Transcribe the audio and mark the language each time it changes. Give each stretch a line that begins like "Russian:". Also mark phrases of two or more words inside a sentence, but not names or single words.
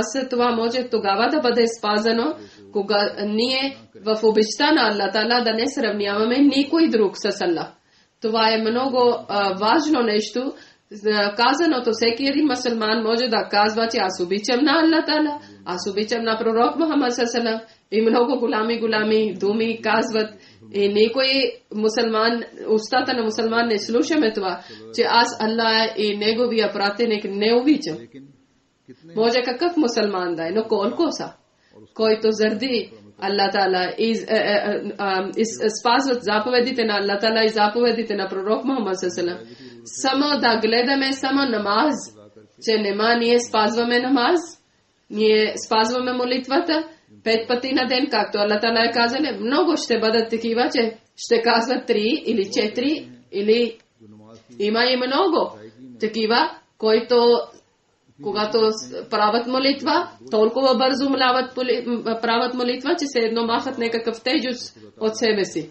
Bulgarian: Това може тогава да бъде спазено, кога ние в обичта на Аллах Тала да не сравняваме никой друг с Аллах. Това е много важно нещо. Казаното всеки един мусулман може да казва, че аз обичам на Аллах Тала, аз обичам на пророк Мухаммад саллаллаху и много голями думи казват. И никой мусулман, устата на мусулман не слушаме това, че аз Аллах и неговия пратеник не обичам. Може какъв мусулман да е, но колко са, който заради Аллах Тала спазват заповедите на Аллах Тала и заповедите на пророк Мухаммад саллаллаху. Само да гледаме само намаз, че нема ние спазваме намаз, ние спазваме молитвата 5 пъти на ден, както Аллах Тала е казал, много ще бъдат такива, че ще казват 3 или 4 или има и много такива, които когато правят молитва, толкова бързо правят молитва, че се едно махат някакъв тежест от себе си.